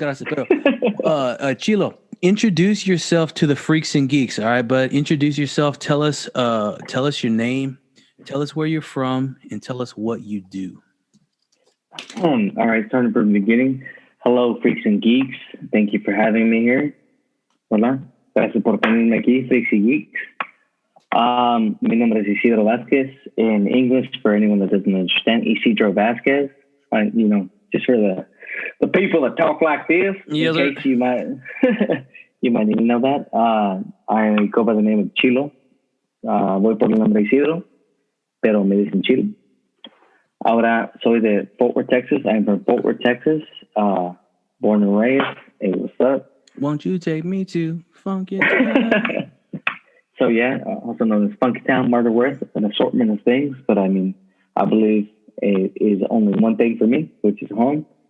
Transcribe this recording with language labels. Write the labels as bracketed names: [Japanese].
[English] Pero, Chilo, introduce yourself to the Freaks and Geeks, all right? But introduce yourself. Tell us your name. Tell us where you're from, and tell us what you do. All right, starting from the beginning. Hello, Freaks and Geeks. Thank you for having me here. [Spanish] Hola. Gracias por tenerme aquí, Freaks and Geeks. Mi nombre es Isidro Vasquez. [English] In English, for anyone that doesn't understand, Isidro Vasquez. Just for the people that talk like this, in case you might you might even know that. I go by the name of Chilo. [Spanish] Voy por el nombre Isidro, pero me dicen Chilo. Ahora soy de Fort Worth, Texas. [English] I'm from Fort Worth, Texas. Born and raised. Hey, what's up? Won't you take me to Funky Town? So also known as Funky Town, Murder Worth, an assortment of things. But I believe it is only one thing for me, which is home.